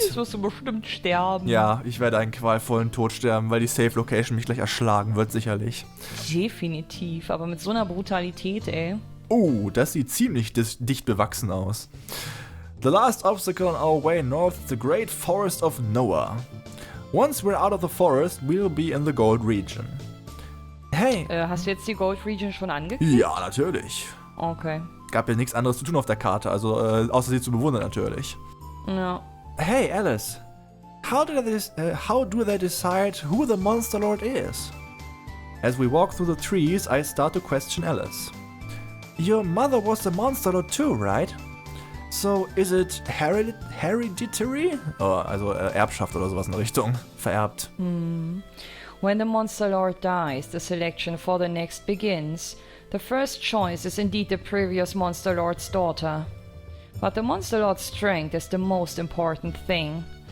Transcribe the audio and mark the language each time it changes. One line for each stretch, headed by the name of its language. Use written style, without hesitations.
German: Jetzt wirst du bestimmt sterben. Ja, ich werde einen qualvollen Tod sterben, weil die Safe Location mich gleich erschlagen wird, sicherlich. Definitiv, aber mit so einer Brutalität, ey. Oh, das sieht ziemlich dicht bewachsen aus.
English: The last obstacle on our way north is the great forest of Noah. Once we're out of the forest, we'll be in the gold region. Hey.
German: Hast du jetzt die Gold Region schon angeklickt? Ja, natürlich. Okay. Gab ja nichts anderes zu tun auf der Karte, also außer sie zu bewundern natürlich. Ja.
English: Hey, Alice. How do they decide who the Monster Lord is? As we walk through the trees, I start to question Alice. Your mother was the Monster Lord too, right? So, is it hereditary?
German: Oh, also Erbschaft oder sowas in der Richtung. Vererbt.
English: When the Monster Lord dies, the selection for the next begins. The first choice is indeed the previous Monster Lord's daughter. But the Monster Lord's strength is the most important thing.